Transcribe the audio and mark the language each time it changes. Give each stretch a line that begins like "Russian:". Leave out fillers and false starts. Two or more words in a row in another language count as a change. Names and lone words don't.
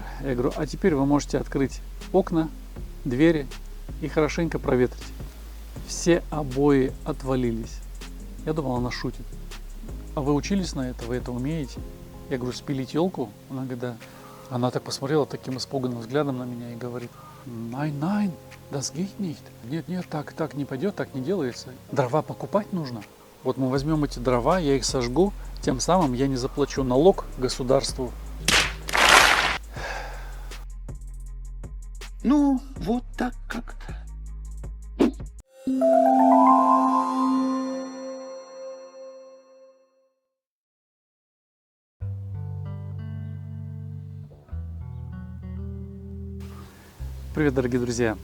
Russian: Я говорю: а теперь вы можете открыть окна, двери и хорошенько проветрить. Все обои отвалились. Я думал, она шутит. А вы учились на это? Вы это умеете? Я говорю: спилить елку? Она говорит: да. Она так посмотрела таким испуганным взглядом на меня и говорит:
German: nein, nein, das geht nicht.
Russian: Нет, нет, так не пойдет, так не делается. Дрова покупать нужно. Вот мы возьмем эти дрова, я их сожгу, тем самым я не заплачу налог государству. Ну, вот так как-то. Привет, дорогие друзья!